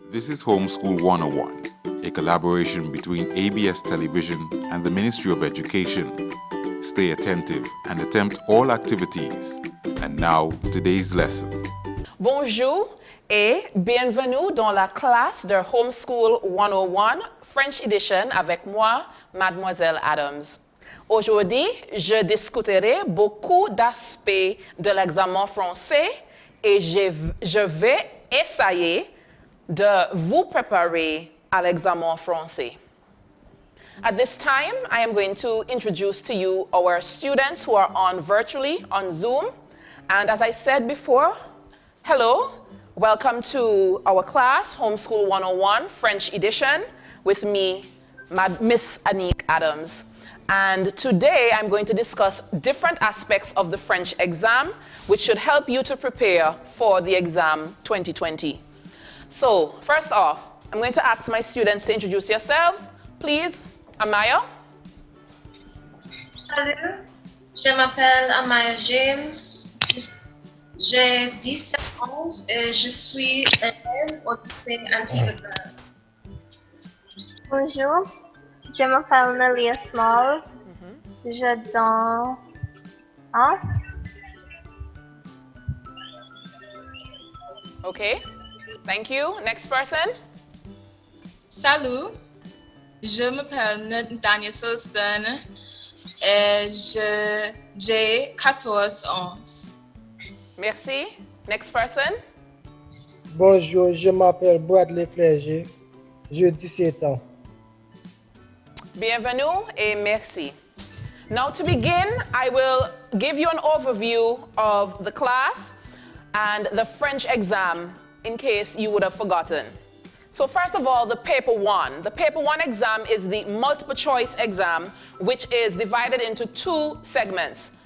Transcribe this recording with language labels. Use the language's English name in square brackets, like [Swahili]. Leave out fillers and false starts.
[English] This is Homeschool 101, a collaboration between ABS Television and the Ministry of Education. Stay attentive and attempt all activities. And now, today's lesson. [French] Bonjour et bienvenue dans la classe de Homeschool 101, French Edition, avec moi, Mademoiselle Adams. Aujourd'hui, je discuterai beaucoup d'aspects de l'examen français et je vais essayer de vous préparer à l'examen français. [English] At this time, I am going to introduce to you our students who are on virtually on Zoom. And as I said before, hello, welcome to our class, Homeschool 101, French Edition, with me, Miss Anique Adams. And today I'm going to discuss different aspects of the French exam, which should help you to prepare for the exam 2020. So, first off, I'm going to ask my students to introduce yourselves. Please, Amaya. [French] Salut, je m'appelle Amaya James, j'ai 17 ans et je suis élève au lycée Anique. Bonjour, je m'appelle Melia Small, je danse. [English] Okay, thank you. Next person. [French] Salut, je m'appelle Daniel Sulston et j'ai 14 ans. [English] Merci. Next person. [French] Bonjour, je m'appelle Bradley Fléger, j'ai 17 ans. Bienvenue et merci. [English] Now to begin, I will give you an overview of the class and the French exam in case you would have forgotten. So first of all, the paper one. The paper one exam is the multiple choice exam, which is divided into two segments.